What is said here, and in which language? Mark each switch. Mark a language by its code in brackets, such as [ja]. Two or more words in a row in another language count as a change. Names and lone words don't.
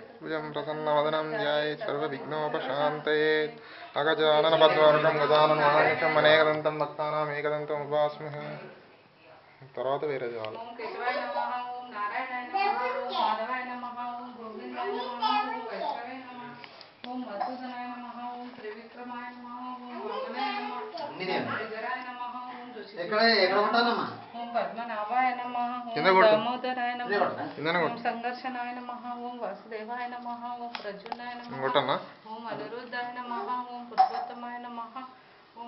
[sa] सर्वैश्वर्यं प्रसन्नवदनं ध्याये सर्वविघ्नोपशान्तये अगजाननपद्मार्कं गजाननमहानिशम् अनेकदन्तं भक्तानाम् एकदन्तम् उपास्महे [te] తర్వాత వేరే చాలు [sa] ఓం కేశవాయ నమః ఓం నారాయణాయ నమః ఓం మాధవాయ నమః ఓం గోవిందాయ నమః ఓం వైష్ణవాయ నమః ఓం మధుసూదనాయ నమః ఓం త్రివిక్రమాయ నమః ఓం వామనాయ నమః శ్రీధరాయ నమః ఓం ఋషికేశాయ ఓం పద్మనాభాయ నమః ఓం దామోదరాయ నమః ఓం సంఘర్షణాయ నమః ఓం వాసుదేవాయ నమః ఓం ప్రద్యుమ్నాయ నమః ఓం అనిరుద్ధాయ నమః ఓం పురుషోత్తమాయ నమః ఓం